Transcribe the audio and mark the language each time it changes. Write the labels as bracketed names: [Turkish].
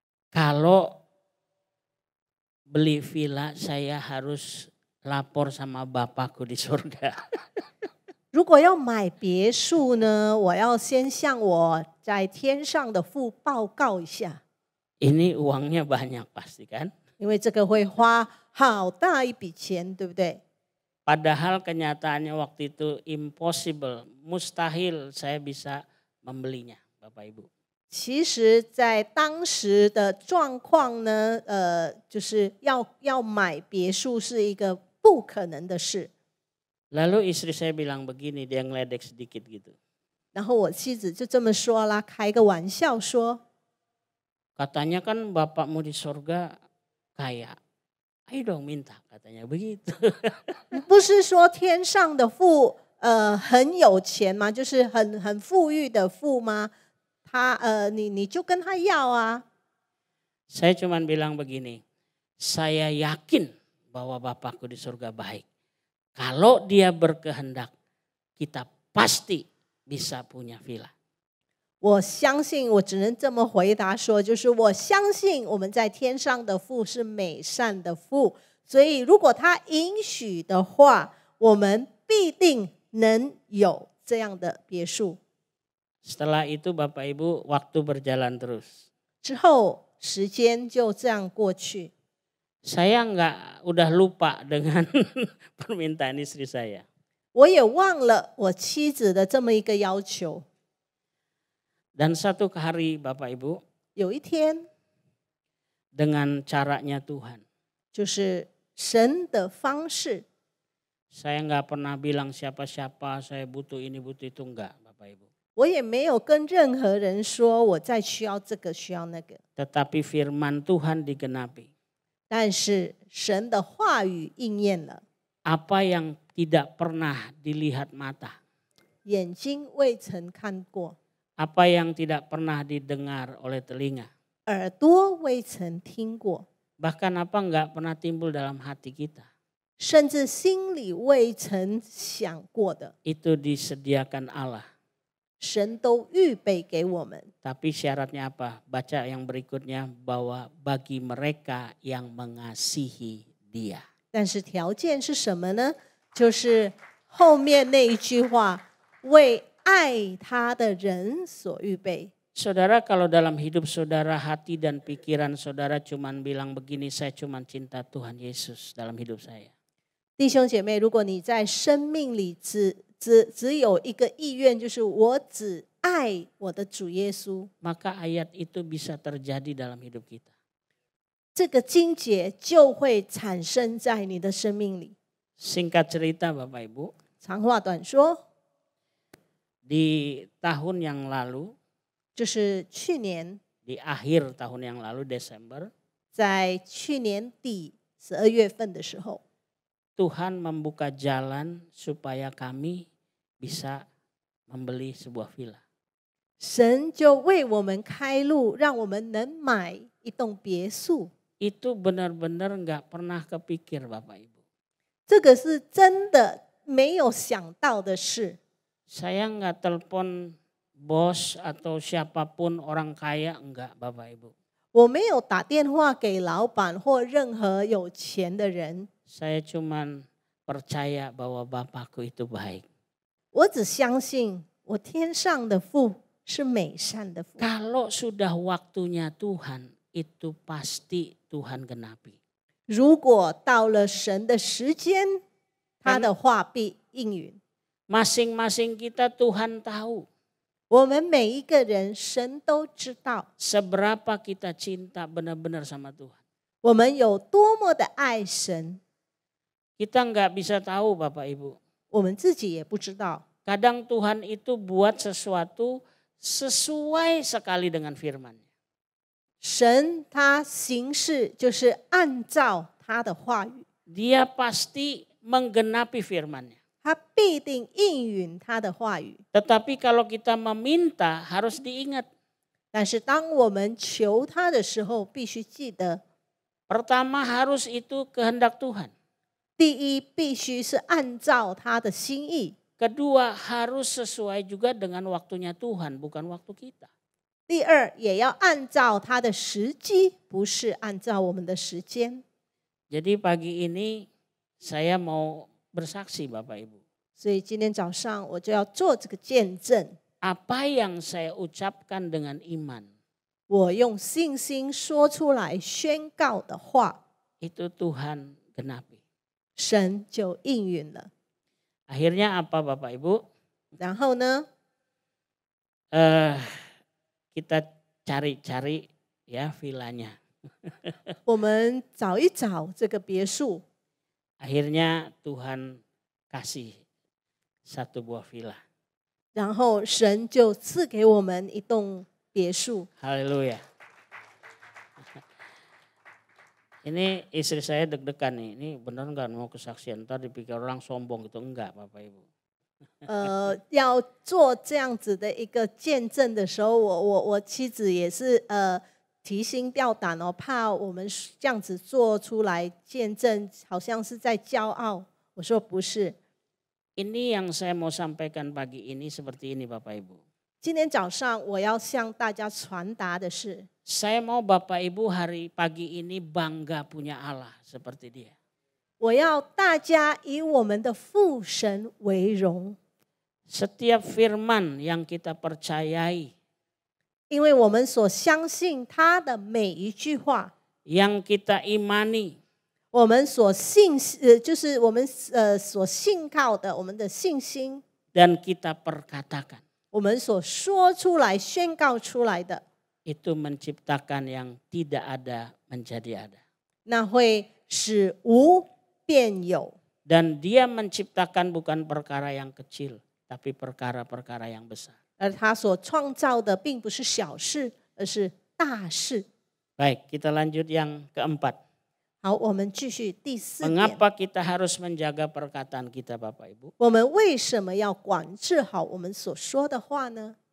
[Indonesian] Kalau beli villa saya harus lapor sama Bapakku di surga. [Chinese] 如果要买别墅呢，我要先向我在天上的父报告一下， [Indonesian] Ini uangnya banyak pasti kan? [Chinese] 因为这个会花好大一笔钱，对不对？ [Indonesian] Padahal kenyataannya waktu itu [English] impossible, [Indonesian] mustahil saya bisa membelinya, Bapak Ibu. [Chinese] 其实，在当时的状况呢，就是要买别墅是一个不可能的事。 [Indonesian] Lalu istri saya bilang begini, dia ngeledek sedikit gitu. [Chinese] 然后我妻子就这么说啦，开个玩笑说， [Indonesian] Katanya kan bapakmu di surga kaya, Ayo dong minta, katanya begitu. [Chinese] 不是说天上的父很有钱吗？就是很富裕的父吗？你就跟他要啊。 [Indonesian] Saya cuma bilang begini, saya yakin bahwa Bapakku di surga baik. Kalau dia berkehendak, kita pasti bisa punya villa. [Chinese] 我相信，我只能这么回答说，就是我相信我们在天上的父是美善的父，所以如果他允许的话，我们必定能有这样的别墅。 [Indonesian] Setelah itu Bapak Ibu waktu berjalan terus. [Chinese] 之后时间就这样过去， [Indonesian] Saya udah lupa dengan permintaan istri saya. [Chinese] 我也忘了我妻子的这么一个要求。 [Indonesian] Dan satu hari Bapak Ibu [Chinese] 有一天， [Indonesian] dengan caranya Tuhan. [Chinese] 就是神的方式， [Indonesian] Saya nggak pernah bilang siapa-siapa saya butuh ini butuh itu, enggak Bapak Ibu. [Chinese] 我也没有跟任何人说我再需要这个需要那个， [Indonesian] Tetapi firman Tuhan digenapi. [Chinese] 但是神的话语应验了， [Indonesian] Apa yang tidak pernah dilihat mata. [Chinese] 眼睛未曾看过， [Indonesian] Apa yang tidak pernah didengar oleh telinga. [Chinese] 耳朵未曾听过， [Indonesian] Bahkan apa nggak pernah timbul dalam hati kita. [Chinese] 甚至心里未曾想过的， [Indonesian] Itu disediakan Allah. [Chinese] 神都预备给我们。 [Indonesian] Tapi syaratnya apa? Baca yang berikutnya, bahwa bagi mereka yang mengasihi Dia. [Chinese] 但是条件是什么呢？就是后面那一句话，为爱他的人所预备。 [Indonesian] Saudara, kalau dalam hidup saudara, hati dan pikiran saudara cuman bilang begini, saya cuman cinta Tuhan Yesus dalam hidup saya. [Chinese] 弟兄姐妹，如果你在生命里只有一个意愿，就是我只爱我的主耶稣， [Indonesian] Maka ayat itu bisa terjadi dalam hidup kita. [Chinese] 这个经节就会产生在你的生命里。 [Indonesian] Singkat cerita Bapak Ibu, [Chinese] 长话短说， [Indonesian] di tahun yang lalu, [Chinese] 就是去年， [Indonesian] di akhir tahun yang lalu Desember, [Chinese] 在去年底12月份的时候， [Indonesian] Tuhan membuka jalan supaya kami bisa membeli sebuah villa. [Chinese] 神就为我们开路，让我们能买一栋别墅。 [Indonesian] Itu benar-benar nggak pernah kepikir Bapak Ibu. [Chinese] 这个是真的没有想到的事。 [Indonesian] Saya nggak telepon bos atau siapapun orang kaya, enggak Bapak Ibu. [Chinese] 我没有打电话给老板或任何有钱的人， [Indonesian] Saya cuman percaya bahwa Bapakku itu baik. [Chinese] 我只相信我天上的父是美善的父。 [Indonesian] Kalau sudah waktunya Tuhan, itu pasti Tuhan genapi. [Chinese] 如果到了神的时间，他的话必应允。 [Indonesian] Masing-masing kita Tuhan tahu [Chinese] 我们每一个人，神都知道 [Indonesian] seberapa kita cinta benar-benar sama Tuhan. [Chinese] 我们有多么的爱神， [Indonesian] Kita nggak bisa tahu Bapak Ibu. [Chinese] 我们自己也不知道。 [Indonesian] Kadang Tuhan itu buat sesuatu sesuai sekali dengan firman-Nya. [Chinese] 神他行事就是按照他的话语， [Indonesian] Dia pasti menggenapi firman-Nya. [Chinese] 他必定应允他的话语。 [Indonesian] Tetapi kalau kita meminta harus diingat. [Chinese] 但是当我们求他的时候，必须记得， [Indonesian] Pertama harus itu kehendak Tuhan. [Chinese] 第一必须是按照他的心意， [Indonesian] Kedua harus sesuai juga dengan waktunya Tuhan, bukan waktu kita. [Chinese] 第二也要按照他的时机，不是按照我们的时间。 [Indonesian] Jadi pagi ini saya mau bersaksi Bapak Ibu. [Chinese] 所以今天早上我就要做这个见证， [Indonesian] Apa yang saya ucapkan dengan iman, [Chinese] 我用信心说出来宣告的话， [Indonesian] itu Tuhan genapi. [Chinese] 神就应允了。 [Indonesian] Akhirnya apa Bapak Ibu? [Chinese] 然后呢， [Indonesian] Kita cari-cari ya villanya. [Chinese] 我们找一找这个别墅， [Indonesian] Akhirnya Tuhan kasih satu buah villa. [Chinese] 然后神就赐给我们一栋别墅。 [Indonesian] Haleluya. Ini istri saya deg-degan nih, ini benar nggak mau kesaksian? Ntar dipikir orang sombong gitu, enggak Bapak Ibu. [Chinese] 要做这样子的一个见证的时候，我妻子也是提心吊胆哦，怕我们这样子做出来见证，好像是在骄傲。我说不是， [Indonesian] Ini yang saya mau sampaikan pagi ini seperti ini Bapak Ibu. [Chinese] 今天早上我要向大家传达的是， [Indonesian] Saya mau Bapak Ibu hari pagi ini bangga punya Allah seperti dia. [Chinese] 我要大家以我们的父神为荣， [Indonesian] Setiap firman yang kita percayai, [Chinese] 因为我们所相信他的每一句话， [Indonesian] yang kita imani, [Chinese] 我们所信就是我们所信靠的，我们的信心， [Indonesian] dan kita perkatakan. [Chinese] 我们所说出来、宣告出来的， [Indonesian] Itu menciptakan yang tidak ada menjadi ada. [Chinese] 那会使无变有。 [Indonesian] Dan dia menciptakan bukan perkara yang kecil, tapi perkara-perkara yang besar. [Chinese] 而他所创造的并不是小事，而是大事。 [Indonesian] Baik, kita lanjut yang keempat. [Chinese] 好，我们继续第四点。 [Indonesian] Mengapa kita harus menjaga perkataan kita Bapak Ibu? [Chinese] 我们为什么要管制好我们所说的话呢？